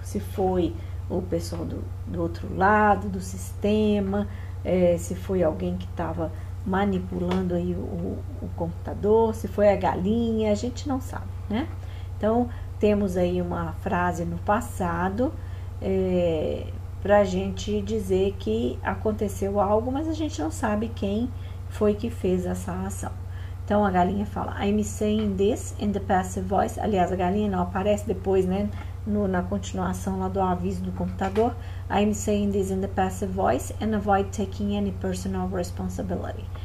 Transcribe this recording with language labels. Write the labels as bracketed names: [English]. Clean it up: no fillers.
[Portuguese] Se foi o pessoal do outro lado do sistema, se foi alguém que estava manipulando aí o computador, se foi a galinha, a gente não sabe, né? Então, temos aí uma frase no passado para a gente dizer que aconteceu algo, mas a gente não sabe quem foi que fez essa ação. Então, a galinha fala, [English] I'm saying this in the passive voice. [Portuguese] Aliás, a galinha não aparece depois, né, na continuação lá do aviso do computador. [English] I'm saying this in the passive voice and avoid taking any personal responsibility.